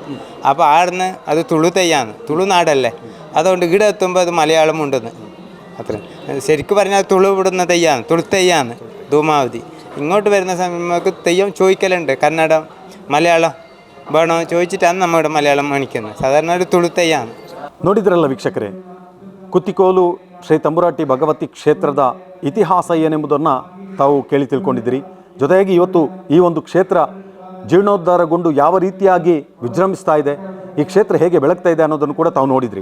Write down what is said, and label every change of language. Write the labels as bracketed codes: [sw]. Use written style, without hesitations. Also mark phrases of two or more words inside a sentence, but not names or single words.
[ml] അപ്പോൾ ആടുന്ന് അത് തുളുതെയ്യാണ്, തുളുനാടല്ലേ. അതുകൊണ്ട് ഇവിടെ എത്തുമ്പോൾ അത് മലയാളം ഉണ്ടെന്ന് അത്ര. ശരിക്കും പറഞ്ഞാൽ തുളു വിടുന്ന തെയ്യാണ്, തുളുത്തെയ്യാണ് ധൂമാവതി. ഇങ്ങോട്ട് വരുന്ന സമയം നമുക്ക് തെയ്യം ചോദിക്കലുണ്ട്, കന്നഡം മലയാളം വേണോ ചോദിച്ചിട്ടാണ് നമ്മുടെ മലയാളം കാണിക്കുന്നത്. സാധാരണ ഒരു തുളുತೆയ്യാണ്. [kn] ನೋಡಿದ್ರಲ್ಲ ವೀಕ್ಷಕರೇ, ಕುತ್ತಿಕೋಲು ಶ್ರೀ ತಂಬುರಾಟಿ ಭಗವತಿ ಕ್ಷೇತ್ರದ ಇತಿಹಾಸ ಏನೆಂಬುದನ್ನು ತಾವು ಕೇಳಿ ತಿಳ್ಕೊಂಡಿದ್ದೀರಿ. ಜೊತೆಯಾಗಿ ಇವತ್ತು ಈ ಒಂದು ಕ್ಷೇತ್ರ ಜೀರ್ಣೋದ್ಧಾರಗೊಂಡು ಯಾವ ರೀತಿಯಾಗಿ ವಿಜೃಂಭಿಸ್ತಾ ಇದೆ, ಈ ಕ್ಷೇತ್ರ ಹೇಗೆ ಬೆಳಗ್ತಾ ಇದೆ ಅನ್ನೋದನ್ನು ಕೂಡ ತಾವು ನೋಡಿದ್ರಿ.